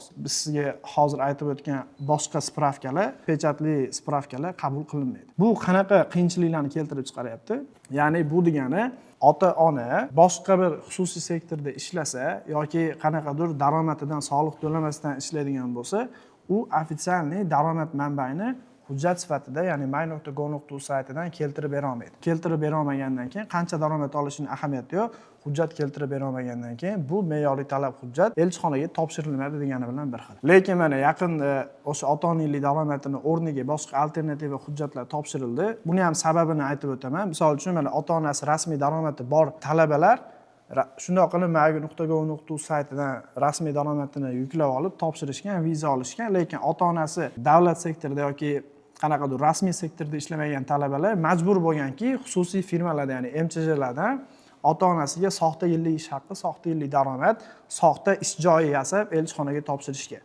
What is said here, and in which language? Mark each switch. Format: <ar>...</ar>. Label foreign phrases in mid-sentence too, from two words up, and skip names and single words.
<uz>Biz sizga hozir aytib o'tgan boshqa spravkalar, pechatli spravkalar qabul qilinmaydi. Bu qanaqa qiyinchiliklarni keltirib chiqaryapti? Ya'ni bu degani ota-ona boshqa bir xususiy sektorda ishlasa yoki qanaqadir daromadidan soliq to'lamasdan ishlaydigan bo'lsa, u ofitsialniy daromad manbaini hujjat sifatida, ya'ni my.go.uz saytidan keltirib bera olmaydi. Keltirib bera olmagandan keyin qancha daromad olishining ahamiyati yo'q. Hujjat keltirib bera olmagandan keyin bu me'yoriy talab hujjat elchixonaga topshirilmaydi degani bilan bir xil. Lekin mana yaqinda o'sha ota-onalik daromadini o'rniga boshqa alternativa hujjatlar topshirildi. Buni ham sababini aytib o'taman. Misol uchun mana ota-onasi rasmiy daromadi bor talabalar shundoq qilib my.go.uz saytidan rasmiy daromadini yuklab olib topshirishgan, viza olishgan, lekin ota-onasi davlat sektorida yoki qanaqadir rasmiy sektorda ishlamagan talabalar majbur bo'lganki, xususiy firmalarda, ya'ni MCHlardan ota-onasiga soxta yillik ish haqqi, soxta yillik daromad, soxta ish joyi yasab elchixonaga topshirishgan.</uz>